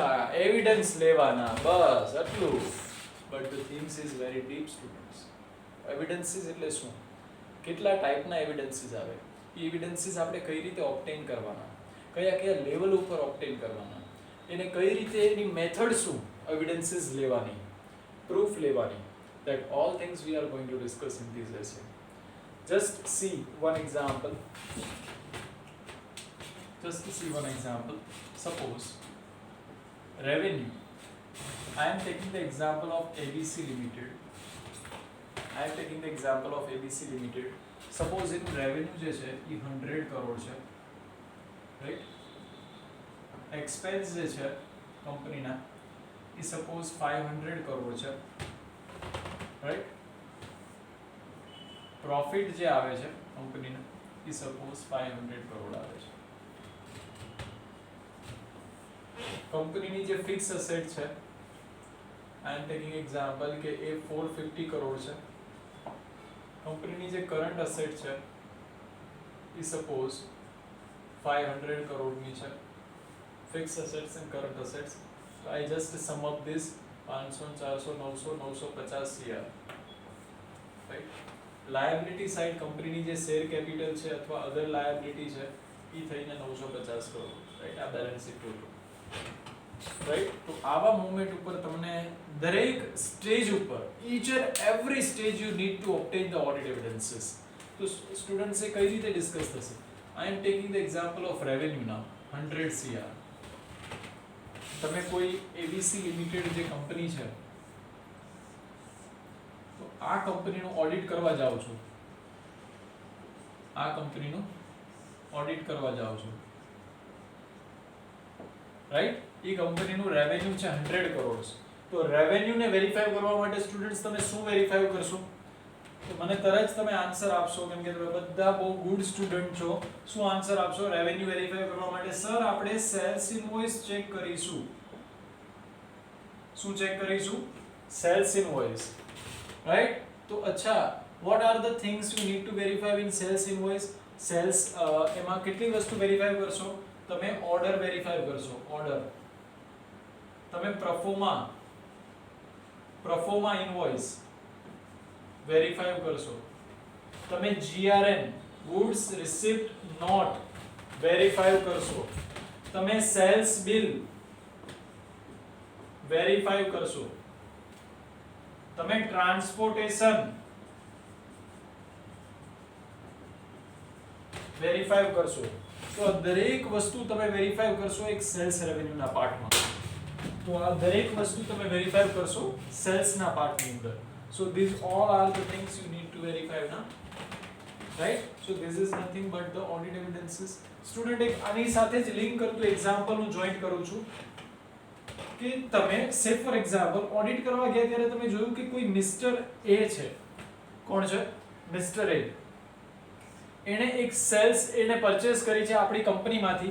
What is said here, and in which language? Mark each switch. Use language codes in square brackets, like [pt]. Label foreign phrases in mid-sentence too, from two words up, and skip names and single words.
[gu] એવિડન્સ લેવાના બસ આટલું [en] but the things is very deep students evidences [gu] એટલે શું કેટલા ટાઈપના એવિડન્સીસ આવે એ એવિડન્સીસ આપણે કઈ રીતે ઓબ્ટેન કરવાના કયા કયા લેવલ ઉપર ઓબ્ટેન કરવાના એને કઈ રીતે એની મેથડ શું એવિડન્સીસ લેવાની પ્રૂફ લેવાની [en] that all things we are going to discuss in this lesson just see one example suppose revenue I am taking the example of ABC Limited suppose in revenue [gu] જે છે એ 100 કરોડ છે [en] right expense [gu] જે છે કંપનીના એ [en] suppose [gu] 500 કરોડ છે [en] right [gu] profit જે આવે છે કંપનીના એ suppose 500 કરોડ આવે છે કંપનીની જે ફિક્સ એસેટ છે [en] I am taking example [gu] કે એ 450 કરોડ છે કંપનીની જે કરંટ એસેટ છે એ suppose 500 કરોડની છે [en] fixed assets and current assets so I just sum up this 500 400 900 950 CR right liability side [gu] કંપનીની જે [en] share capital [gu] છે અથવા [en] other liability [gu] છે એ થઈને 950 કરોડ રાઈટ આ [en] balance sheet total right [gu] તો આવા મોમેન્ટ ઉપર તમને દરેક સ્ટેજ ઉપર [en] each and every stage you need to obtain the audit evidences [gu] તો સ્ટુડન્ટ્સે કઈ રીતે ડિસ્કસ થશે [en] I am taking the example of revenue now 100 CR [gu] તમે કોઈ ABC લિમિટેડ જે કંપની છે તો આ કંપનીનું ઓડિટ કરવા જાઓ છો રાઈટ એ કંપનીનું રેવન્યુ છે 100 કરોડ તો રેવન્યુને વેરીફાઈ કરવા માટે સ્ટુડન્ટ્સ તમે શું વેરીફાઈ કરશો તો મને તરત તમે આન્સર આપશો કેમ કે તમે બધા બહુ [en] good student [gu] છો શું આન્સર આપશો રેવન્યુ વેરીફાઈ કરવા માટે સર આપણે [en] sales invoice [gu] ચેક કરીશું શું ચેક કરીશું [en] sales invoice right [gu] તો અચ્છા [en] what are the things you need to verify in sales invoice sales [gu] એમાં કેટલી વસ્તુ વેરીફાઈ કરશો તમે ઓર્ડર વેરીફાઈ કરશો ઓર્ડર તમે [en] proforma invoice [gu] વેરીફાઈ કરશો તમે [en] GRN goods receipt note [gu] વેરીફાઈ કરશો તમે [en] sales bill [gu] વેરીફાઈ કરશો તમે ટ્રાન્સપોર્ટેશન વેરીફાઈ કરશો તો દરેક વસ્તુ તમે વેરીફાઈ કરશો એક [en] sales revenue [gu] ના પાર્ટમાં. તો આ દરેક વસ્તુ તમે વેરીફાઈ કરશો સેલ્સ ના પાર્ટની અંદર. [en] So these all are the things you need to verify now, right? So this is nothing but the audit evidences. [gu] Student એક આની સાથે જ લિંક કરતું એક્ઝામ્પલ હું જોઈન્ટ કરું છું કે તમે [en] say for example [gu] ઓડિટ કરવા ગયા ત્યારે તમે જોયું કે કોઈ મિસ્ટર એ છે. કોણ છે? મિસ્ટર એ. એને એક સેલ્સ એને પરચેસ કરી છે આપણી કંપનીમાંથી.